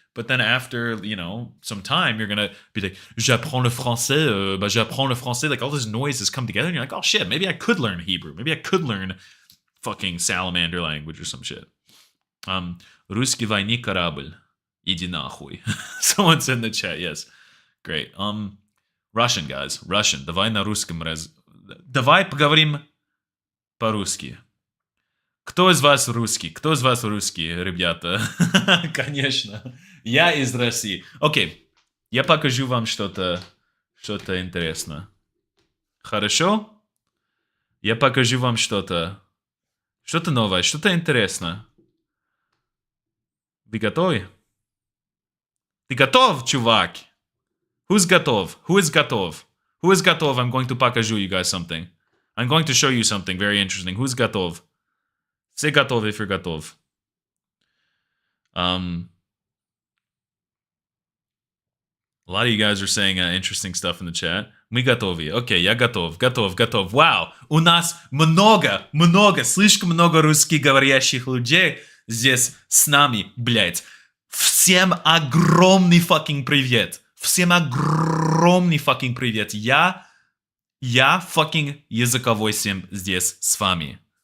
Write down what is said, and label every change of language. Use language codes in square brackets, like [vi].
[en] But then after, some time, you're going to be like, [fr] j'apprends le français, j'apprends le français. [en] Like, all those noises come together and you're like, oh shit, maybe I could learn Hebrew. Maybe I could learn fucking salamander language or some shit. [ru] Русский войны корабль. Иди нахуй. [en] Someone said in the chat, yes. Great. Russian, guys. Russian. [ru] Давай на русском Давай поговорим по-русски. Кто из вас русский? Кто из вас русский, ребята? Конечно. Я из России. Окей. Я покажу вам что-то интересное. Хорошо? Я покажу вам что-то новое, что-то интересное. Вы готовы? Ты готов, чувак? [en] Who's [ru] готов? [en] Who is [ru] готов? [en] Who is [ru] готов? [en] I'm going to [ru] покажу [en] you guys something. I'm going to show you something very interesting. Who's [ru] готов? [en] Say [ru] готов [en] if you're [ru] готов. [en] A lot of you guys are saying interesting stuff in the chat. [ru] Мы готовы. Okay, я готов. [en] Wow. [ru] У нас много, слишком много русскоговорящих людей здесь с нами, блядь. Всем огромный [en] fucking [ru] привет. Всем огромный [en] fucking [ru] привет. Я [en] fucking [ru] языковой сим здесь с вами.